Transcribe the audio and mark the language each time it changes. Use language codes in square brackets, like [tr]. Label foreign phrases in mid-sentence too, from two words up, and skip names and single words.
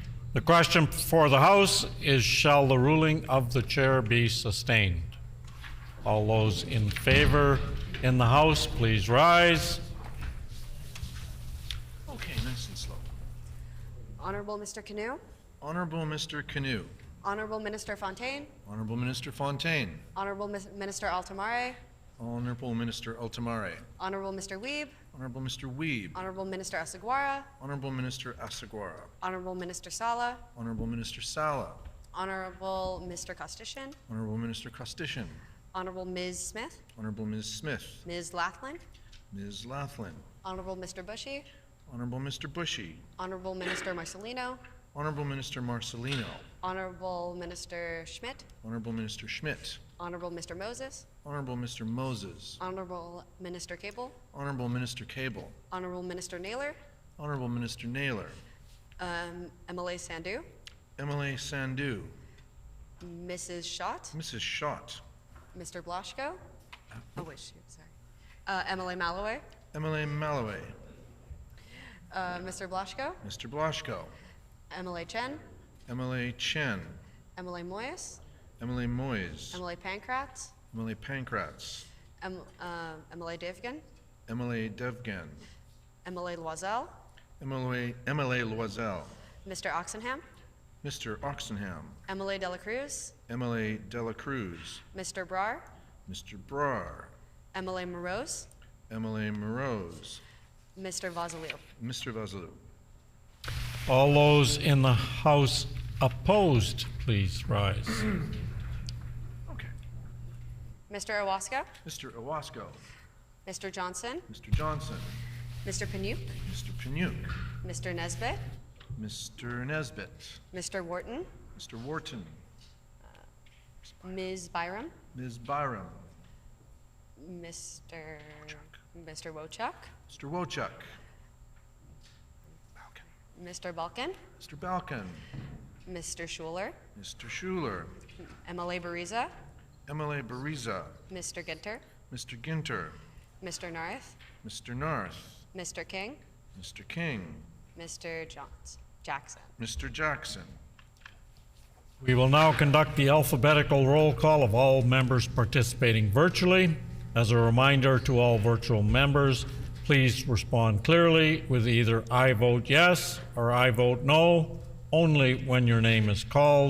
[en] The question for the House is, shall the ruling of the chair be sustained? All those in favor in the House, please rise. Okay, nice and slow. Honorable Mr. Canoe, Honorable Mr. Canoe, Honorable Minister Fontaine, Honorable Minister Fontaine, Honorable Minister Altamare, Honorable Minister Altamare, Honorable Mr. Weeb, Honorable Mr. Weeb, Honorable Minister Asaguara, Honorable Minister Asaguara, Honorable Minister Sala, Honorable Minister Sala, Honorable Mr. Costician, Honorable Minister Costician, Honorable Ms. Smith, Honorable Ms. Smith, Ms. Lathland, Ms. Laughlin, Honorable Mr. Bushy, Honorable Mr. Bushy, Honorable Minister Marcelino, Honorable Minister Marcelino, Honorable Minister Schmidt, Honorable Minister Schmidt, Honorable Mr. Moses, Honorable Mr. Moses, Honorable Minister Cable, Honorable Minister Cable, Honorable Minister Naylor, Honorable Minister Naylor, MLA Sandu, MLA Sandu, Mrs. Schott, Mrs. Schott, Mr. Blaschko, oh wait, shoot, sorry, MLA Malloway, MLA Malloway, Mr. Blaschko, Mr. Blaschko, MLA Chen, MLA Chen, MLA Moyes, MLA Moyes, MLA Pankratz, MLA Pankratz, MLA Devgan, MLA Devgan, MLA Loisel, MLA Loisel, Mr. Oxenham, Mr. Oxenham, MLA Dela Cruz, MLA Dela Cruz, Mr. Brar, Mr. Brar, MLA Morose, MLA Morose, Mr. Vazalou. Mr. Vasilou. All those in the House opposed, please rise. Okay. Mr. Iwaska, Mr. Owasco, Mr. Johnson, Mr. Johnson, Mr. Panyuk, Mr. Panyuk, Mr. Nesbitt, Mr. Nesbitt, Mr. Wharton, Mr. Wharton, Ms. Byram, Ms. Byram, Mr. Wochuk, Mr. Wochuk, Mr. Balkan, Mr. Balkan, Mr. Schuler, Mr. Schuler, MLA Bariza, MLA Bariza, Mr. Ginter, Mr. Ginter, Mr. Narth, Mr. Narth, Mr. King, Mr. King, Mr. Jackson. Mr. Jackson. We will now conduct the alphabetical roll call of all members participating virtually. As a reminder to all virtual members, please respond clearly with either I vote yes or I vote no, only when your name is called.